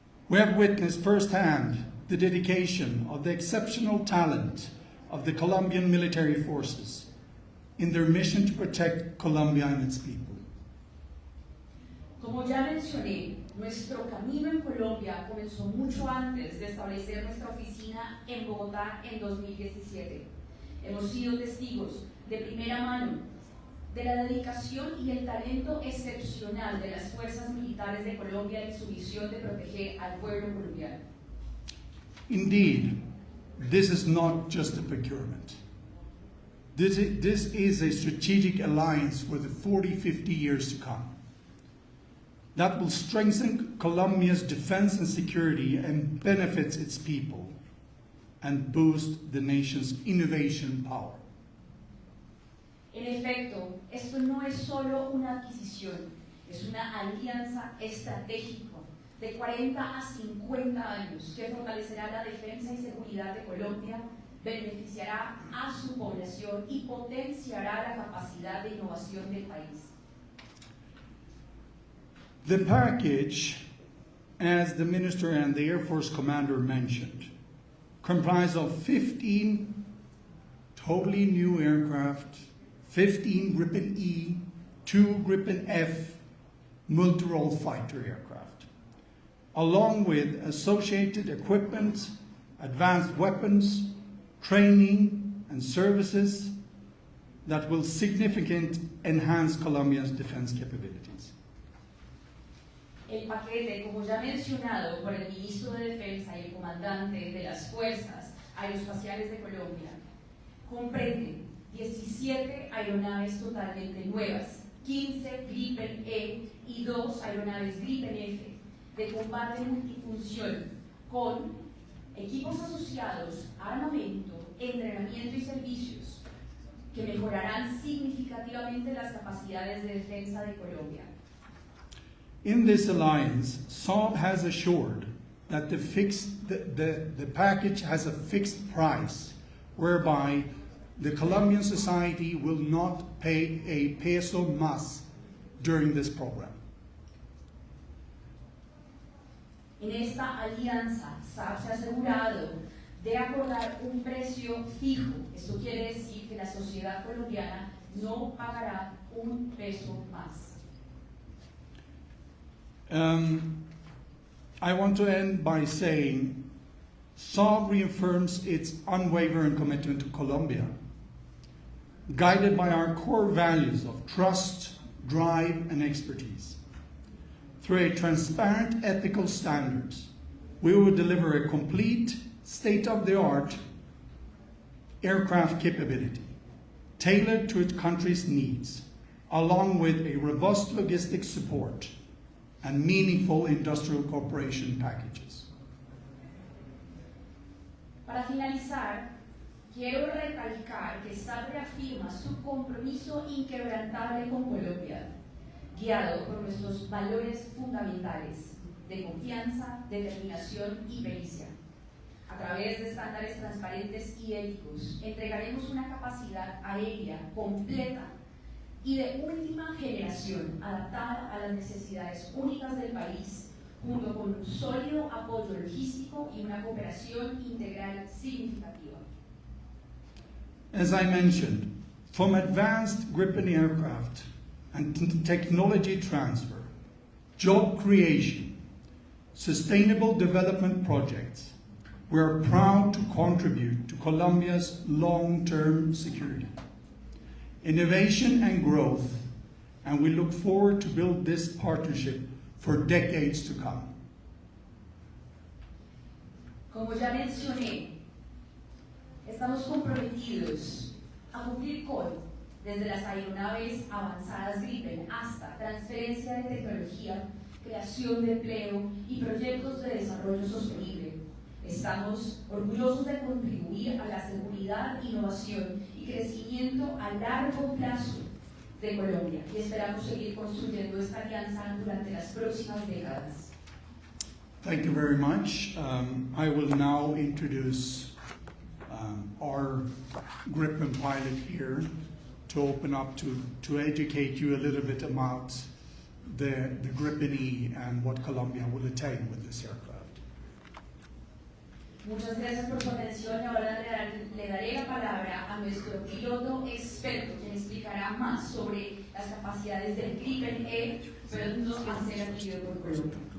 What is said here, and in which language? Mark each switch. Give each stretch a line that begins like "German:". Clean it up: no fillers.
English: We have witnessed firsthand the dedication of the exceptional talent of the Colombian military forces in their mission to protect Colombia and its people.
Spanish: Como ya mencioné, nuestro camino en Colombia comenzó mucho antes de establecer nuestra oficina en Bogotá en 2017. Hemos sido testigos de primera mano de la dedicación y el talento excepcional de las fuerzas militares de Colombia en su misión de proteger al pueblo colombiano.
English: Indeed, this is not just a procurement. This is a strategic alliance for the 40-50 years to come that will strengthen Colombia's defense and security and benefits its people and boost the nation's innovation power.
Spanish: En efecto, esto no es solo una adquisición, es una alianza estratégica de 40 a 50 años que fortalecerá la defensa y seguridad de Colombia, beneficiará a su población y potenciará la capacidad de innovación del país.
English: The package, as the Minister and the Air Force Commander mentioned, comprised of 15 totally new aircraft, 15 Gripen E, 2 Gripen F multi-role fighter aircraft, along with associated equipment, advanced weapons, training, and services that will significantly enhance Colombia's defense capabilities.
Spanish: El paquete, como ya mencionado por el Ministro de Defensa y el Comandante de las Fuerzas Aeroespaciales de Colombia, comprende 17 aeronaves totalmente nuevas, 15 Gripen E y 2 aeronaves Gripen F de combate multifunción con equipos asociados, armamento, entrenamiento y servicios que mejorarán significativamente las capacidades de defensa de Colombia.
English: In this alliance, Saab has assured that the package has a fixed price, whereby the Colombian society will not pay a
Spanish: peso más
English: during this program.
Spanish: En esta alianza, SAB se ha asegurado de acordar un precio fijo. Esto quiere decir que la sociedad colombiana no pagará un peso más.
English: I want to end by saying Saab reaffirms its unwavering commitment to Colombia, guided by our core values of trust, drive, and expertise. Through a transparent ethical standards, we will deliver a complete, state-of-the-art aircraft capability, tailored to its country's needs, along with a robust logistics support and meaningful industrial cooperation packages.
Spanish: Para finalizar, quiero recalcar que SAB reafirma su compromiso inquebrantable con Colombia, guiado por nuestros valores fundamentales de confianza, determinación y pericia. A través de estándares transparentes y éticos, entregaremos una capacidad aérea completa y de última generación, adaptada a las necesidades únicas del país, junto con un sólido apoyo logístico y una cooperación integral significativa.
English: As I mentioned, from advanced Gripen aircraft and technology transfer, job creation, sustainable development projects, we are proud to contribute to Colombia's long-term security, innovation and growth, and we look forward to build this partnership for decades to come.
Spanish: Como ya mencioné, estamos comprometidos a cumplir con, desde las aeronaves avanzadas Gripen hasta transferencia de tecnología, creación de empleo y proyectos de desarrollo sostenible. Estamos orgullosos de contribuir a la seguridad, innovación y crecimiento a largo plazo de Colombia y esperamos seguir construyendo esta alianza durante las próximas décadas.
English: Thank you very much. I will now introduce our Gripen pilot here to open up to educate you a little bit about the Gripen E and what Colombia will attain with this aircraft.
Spanish: Muchas gracias por su atención y ahora le daré la palabra a nuestro piloto experto, quien explicará más sobre las capacidades del Gripen E, pronto a ser adquirido por Colombia.